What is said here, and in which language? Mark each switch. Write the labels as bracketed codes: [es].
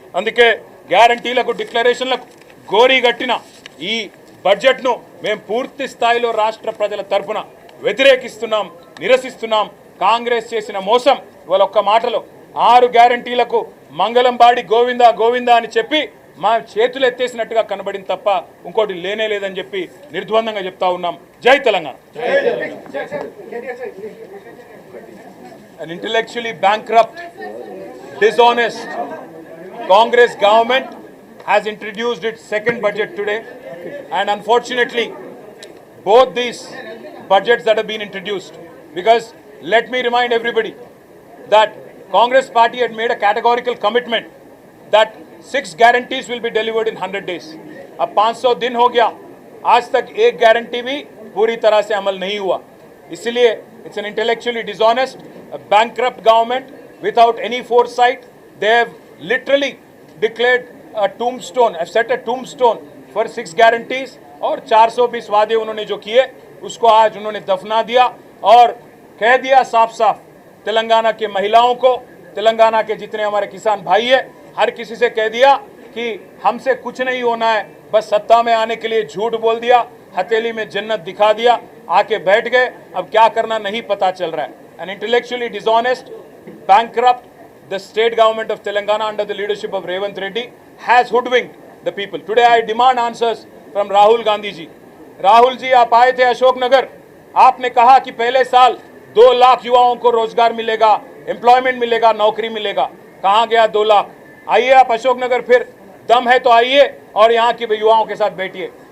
[te] అందుకే గ్యారంటీలకు డిక్లరేషన్లకు గోరీగట్టిన ఈ బడ్జెట్ను మేము పూర్తి స్థాయిలో రాష్ట్ర ప్రజల తరపున వ్యతిరేకిస్తున్నాం, నిరసిస్తున్నాం. కాంగ్రెస్ చేసిన మోసం ఇవాళ ఒక్క మాటలో 6 గ్యారంటీలకు మంగళం బాడి గోవిందా గోవిందా అని చెప్పి మా చేతులు ఎత్తేసినట్టుగా కనబడింది తప్ప ఇంకోటి లేనే లేదని చెప్పి నిర్ద్వందంగా చెప్తా ఉన్నాం. జై Telangana. [en] An intellectually bankrupt, dishonest Congress government has introduced its second budget today, and unfortunately both these budgets that have been introduced, because let me remind everybody that Congress party had made a categorical commitment that 6 guarantees will be delivered in 100 days. [hi] अब 500 दिन हो गया, आज तक एक guarantee भी पूरी तरह से अमल नहीं हुआ. इसलिए [en] it's an intellectually dishonest, a bankrupt government without any foresight. They have literally declared a tombstone, have set a tombstone for 6 guarantees [hi] और 420 वादे उन्होंने जो किए उसको आज उन्होंने दफना दिया और कह दिया साफ साफ तेलंगाना के महिलाओं को, तेलंगाना के जितने हमारे किसान भाई है, हर किसी से कह दिया कि हमसे कुछ नहीं होना है, बस सत्ता में आने के लिए झूठ बोल दिया, हथेली में जन्नत दिखा दिया, आके बैठ गए, अब क्या करना नहीं पता चल रहा है. [en] An intellectually dishonest, bankrupt, the state government of Telangana under the leadership of Revanth Reddy has hoodwinked the people. Today I demand answers from Rahul Gandhi ji. [hi] Rahul ji, आप आए थे अशोकनगर, आपने कहा कि पहले साल 2 लाख युवाओं को रोजगार मिलेगा, एम्प्लॉयमेंट मिलेगा, नौकरी मिलेगा. कहाँ गया 2 लाख? आइए आप अशोकनगर, फिर दम है तो आइए और यहाँ के युवाओं के साथ बैठिए.